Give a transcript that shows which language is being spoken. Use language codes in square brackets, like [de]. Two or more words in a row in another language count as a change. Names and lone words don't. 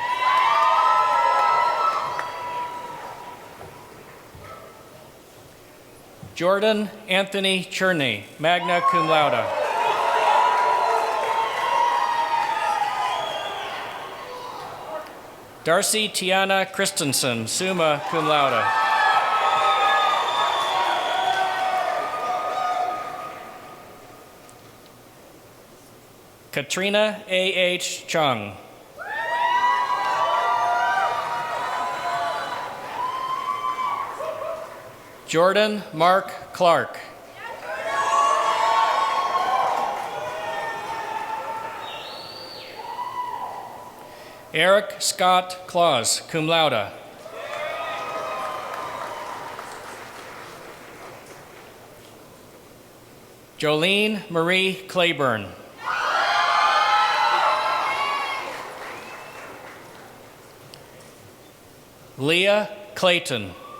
[en] Jordan Anthony Cherney, [la] magna cum laude. [en] Darcy Tiana Christensen, [la] summa cum laude. [en] Katrina A.H. Chung. Jordan Mark Clark. Eric Scott Claus, [la] cum laude. [en] Jolene Marie Claiborne. Leah Clayton.